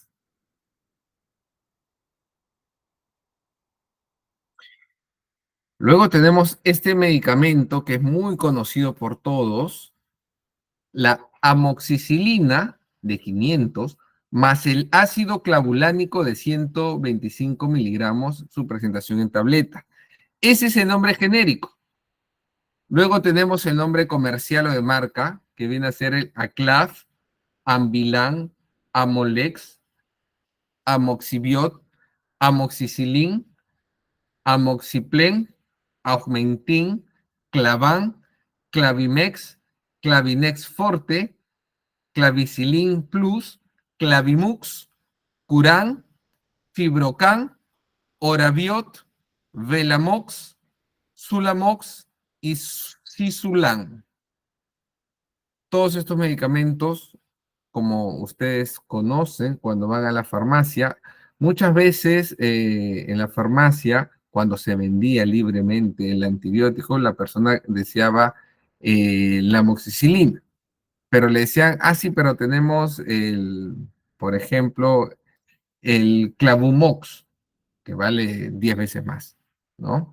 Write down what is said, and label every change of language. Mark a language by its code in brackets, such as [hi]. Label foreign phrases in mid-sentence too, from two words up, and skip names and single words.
[es] Luego tenemos este medicamento que es muy conocido por todos, la amoxicilina de 500 más el ácido clavulánico de 125 miligramos, su presentación en tableta. Ese es el nombre genérico. Luego tenemos el nombre comercial o de marca, que viene a ser el Aclaf, Ambilan, Amolex, Amoxibiot, Amoxicilin, Amoxiplen, Augmentin, Clavan, Clavimex, Clavinex Forte, Clavicilin Plus, Clavimux, Curan, Fibrocan, Orabiot, Velamox, Sulamox y Sisulan. Todos estos medicamentos, como ustedes conocen, cuando van a la farmacia, muchas veces en la farmacia, cuando se vendía libremente el antibiótico, la persona deseaba la amoxicilina, pero le decían, ah, sí, pero tenemos por ejemplo, el Clavumox, que vale 10 veces más, ¿no?